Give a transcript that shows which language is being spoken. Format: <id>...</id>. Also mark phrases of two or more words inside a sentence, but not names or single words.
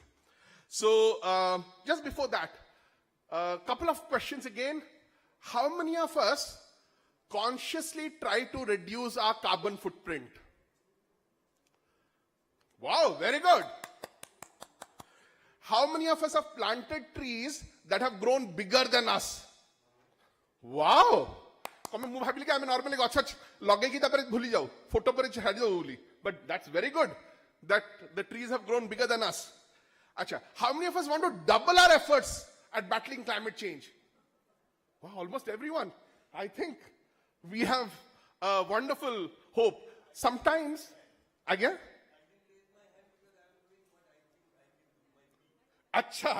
<en>So just before that, a couple of questions again. How many of us consciously try to reduce our carbon footprint? Wow, very good. How many of us have planted trees that have grown bigger than us?</en> <or>Wow. ମୁଁ ଭାବିଲି କି ଆମେ ନର୍ମାଲି ଗଛ ଲଗେଇକି ତାପରେ ଭୁଲି ଯାଉ ଫଟୋ ପରେ ଛାଡ଼ି ଦଉ ବୋଲି</or> <en>but that's very good that the trees have grown bigger than us. Acha, how many of us want to double our efforts at battling climate change? Wow, almost everyone. I think we have a wonderful hope. Sometimes, again? Acha.</en>